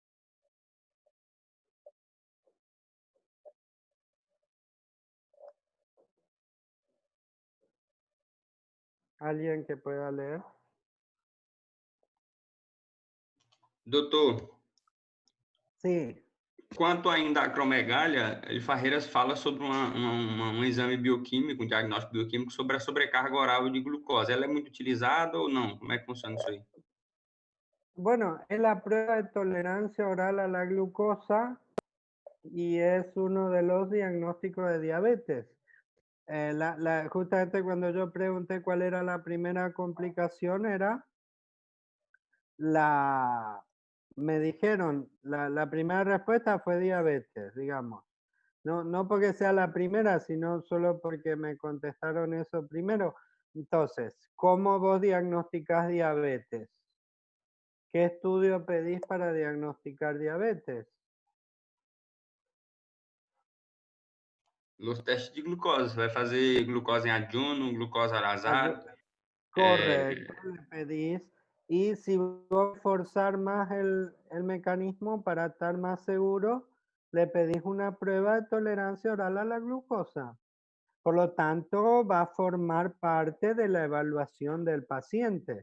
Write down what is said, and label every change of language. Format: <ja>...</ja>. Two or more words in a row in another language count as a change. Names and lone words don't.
<es>¿Alguien que pueda leer?</es> <pt>Doutor,</pt> <es>Sí.</es> <pt>quanto ainda à acromegalia, Farreiras fala sobre um exame bioquímico, um diagnóstico bioquímico sobre a sobrecarga oral de glucose. Ela é muito utilizada ou não? Como é que funciona isso aí?</pt> <es>Bueno, es la prueba de tolerancia oral a la glucosa y es uno de los diagnósticos de diabetes. Justamente cuando yo pregunté cuál era la primera complicación, me dijeron, la primera respuesta fue diabetes, digamos. No, no porque sea la primera, sino solo porque me contestaron eso primero. Entonces, ¿cómo vos diagnosticás diabetes? ¿Qué estudio pedís para diagnosticar diabetes?</es> <pt>Los testes de glucose. Vai fazer glucose em adjuno, glucose</pt> <es>al azar. Correcto, le pedís. Y si vos forzar más el mecanismo para estar más seguro, le pedís una prueba de tolerancia oral a la glucosa. Por lo tanto, va a formar parte de la evaluación del paciente.</es>